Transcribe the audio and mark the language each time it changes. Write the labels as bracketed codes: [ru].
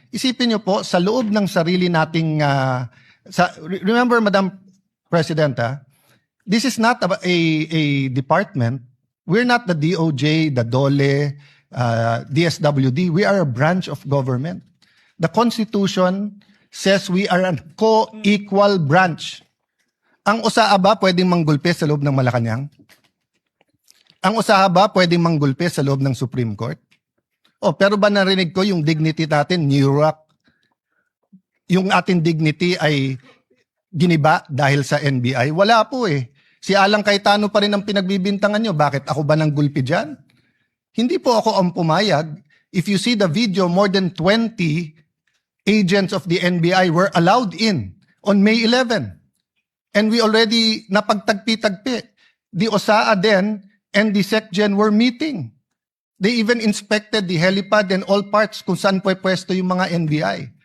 [tl] Isipin niyo po, sa loob ng sarili nating, [en] remember, Madam President, this is not a department. We're not the DOJ, the DOLE, DSWD. We are a branch of government. The Constitution says we are a co-equal branch. [tl] Ang usaha ba pwedeng manggulpe sa loob ng Malacanang? Ang usaha ba pwedeng manggulpe sa loob ng Supreme Court? Pero ba narinig ko yung dignity natin, New York? Yung ating dignity ay giniba dahil sa NBI? Wala po eh. Si Alang Cayetano pa rin ang pinagbibintangan nyo. Bakit ako ba nang gulpi dyan? Hindi po ako ang pumayag. [en] If you see the video, more than 20 agents of the NBI were allowed in on May 11. And we already napagtagpi-tagpi. The OSAA then and the SecGen were meeting. They even inspected the helipad and all parts [tl] kung saan pwesto yung mga NBI.